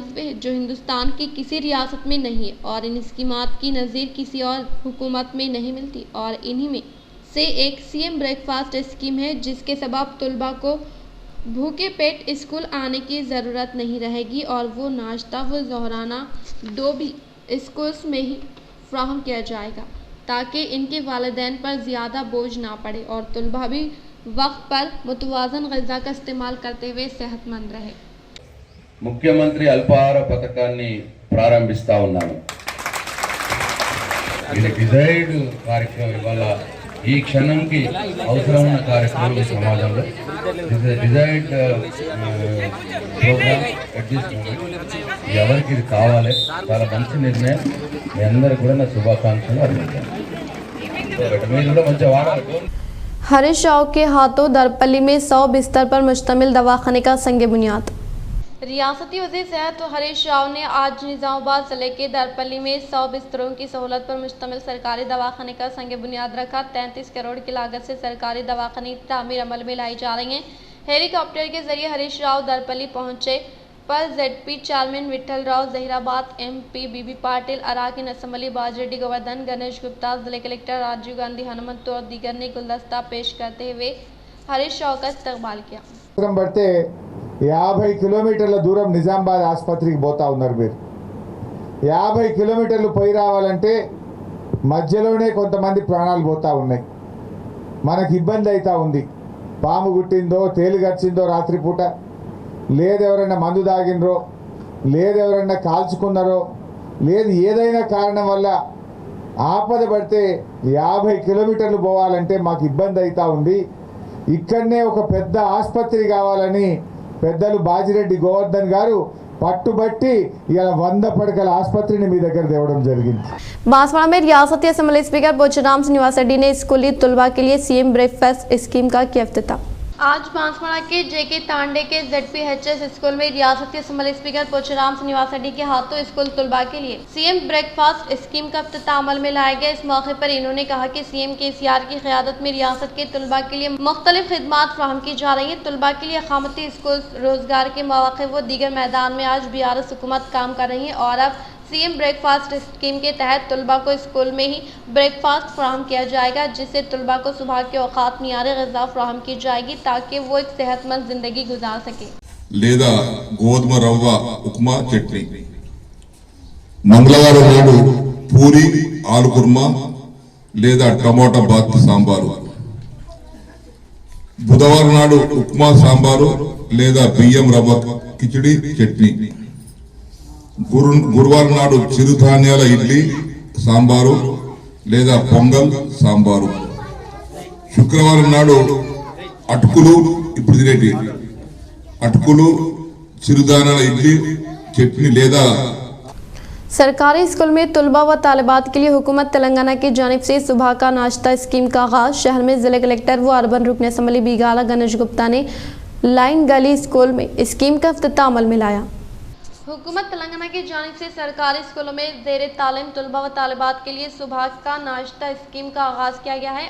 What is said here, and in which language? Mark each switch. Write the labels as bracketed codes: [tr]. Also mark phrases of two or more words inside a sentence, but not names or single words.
[ur] ہوئے جو ہندوستان کی کسی ریاست میں نہیں ہے اور ان اسکیمات کی نظیر کسی اور حکومت میں نہیں ملتی اور انہیں میں سے ایک [en] CM breakfast scheme [ur] ہے جس کے سبب طلبہ کو بھوکے پیٹ اسکول آنے کی ضرورت نہیں رہے گی اور وہ ناشتہ و ظہرانہ دو بھی اسکولز میں ہی فراہم کیا جائے گا تاکہ ان کے والدین پر زیادہ بوجھ نہ پڑے اور طلبہ بھی وقت پر متوازن غذا کا استعمال کرتے ہوئے صحت مند رہے. [te] ముఖ్యమంత్రి అల్పాహార పథకాన్ని ప్రారంభిస్తా ఉన్నాను. ఇది డిజైర్డ్ కార్యక్రమం. ఇవాళ ఈ క్షణంకి అవసరం ఉన్న కార్యక్రమం ఈ సమాజంలో [en] desired program at this moment. [te] ఎవరికి ఇది కావాలి, చాలా మంచి నిర్ణయం. మీ అందరికీ కూడా నా శుభాకాంక్షలు అందించాను. మీరు కూడా మంచిగా వాడాలి. [ur] ہریش راؤ کے ہاتھوں درپلی میں 100 بستر پر مشتمل دواخانے کا سنگِ بنیاد. ریاستی وزیر صحت ہریش راؤ نے آج نظام آباد ضلع کے درپلی میں 100 بستروں کی سہولت پر مشتمل سرکاری دواخانے کا سنگ بنیاد رکھا. 33 کروڑ کی لاگت سے سرکاری دواخانے کی تعمیر عمل میں لائی جا رہی ہے. ہیلی کاپٹر کے ذریعے ہریش راؤ درپلی پہنچے پر [en] ZP chairman [ur] وٹھل راؤ، ظہیرآباد MP بی بی پاٹل، اراکین اسمبلی باجی ریڈی گوردھن، گنیش گپتا، ضلع کلکٹر راجیو گاندھی ہنومنت اور دیگر نے گلدستہ پیش کرتے ہوئے ہریش راؤ کا استقبال کیا. [te] 50 కిలోమీటర్ల దూరం నిజామాబాద్ ఆసుపత్రికి పోతా ఉన్నారు. మీరు 50 కిలోమీటర్లు పోయి రావాలంటే మధ్యలోనే కొంతమంది ప్రాణాలు పోతా ఉన్నాయి. మనకి ఇబ్బంది అవుతా ఉంది. పాము గుట్టిందో, తేలు గడిచిందో రాత్రిపూట, లేదు ఎవరైనా మందు తాగినరో, లేదు ఎవరైనా కాల్చుకున్నారో, లేదు ఏదైనా కారణం వల్ల ఆపద పడితే 50 కిలోమీటర్లు పోవాలంటే మాకు ఇబ్బంది అవుతా ఉంది. ఇక్కడనే ఒక పెద్ద ఆసుపత్రి కావాలని పెద్దలు బాజిరెడ్డి గోవర్ధన్ గారు పట్టుబట్టి ఇలా 100 పడకల ఆసుపత్రిని మీ దగ్గర తేవడం జరిగింది. [ur] بانسواڑہ میں ریاستی [en] assembly speaker [ur] بوچارم سرینواس ریڈی نے اسکولی طلبہ کے لیے [en] CM breakfast scheme [ur] کا کیا افتتاح. آج بانسواڑہ کے JK تانڈے کے [en] ZPHS school [ur] میں ریاستی [en] assembly speaker [ur] بوچارم سرینواس ریڈی کے ہاتھوں اسکول طلبہ کے لیے [en] CM breakfast scheme [ur] کا افتتاح عمل میں لایا گیا. اس موقع پر انہوں نے کہا کہ CM KCR کی قیادت میں ریاست کے طلبہ کے لیے مختلف خدمات فراہم کی جا رہی ہیں. طلبہ کے لیے اقامتی اسکول، روزگار کے موقعے و دیگر میدان میں آج BRS حکومت کام کر رہی ہے اور اب [en] CM breakfast scheme [ur] کے تحت طلبہ کو اسکول میں ہی بریک فاسٹ فراہم کیا جائے گا جس سے طلبہ کو صبح کے اوقات معیاری غذا فراہم کی جائے گی تاکہ وہ ایک صحت مند زندگی گزار سکے. [te] లేదా గోధుమ రవ్వ ఉప్మా చట్నీ, మంగళవారం నాడు పూరి ఆలు కుర్మా లేదా టమాటా బాత్ సాంబారు, బుధవారం నాడు ఉప్మా సాంబారు లేదా బియ్యం రవ్వ కిచిడి చట్నీ, గురువారం నాడు చిరుధాన్యాల ఇడ్లీ సాంబారు లేదా పొంగల్ సాంబారు, శుక్రవారం నాడు అటుకులు, ఇప్పుడు తినేటి అటుకులు చిరుధాన్యాల ఇడ్లీ చట్నీ లేదా। [ur] سرکاری اسکول میں طلبہ و طالبات کے لیے حکومت تلنگانہ کی جانب سے صبح کا ناشتہ اسکیم کا آغاز. شہر میں ضلع کلکٹر و اربن رکن اسمبلی بیگالا گنیش گپتا نے لائن گلی اسکول میں اسکیم کا افتتاح عمل میں لایا. حکومت تلنگانہ کی جانب سے سرکاری اسکولوں میں زیر تعلیم طلبہ و طالبات کے لیے صبح کا ناشتہ اسکیم کا آغاز کیا گیا ہے.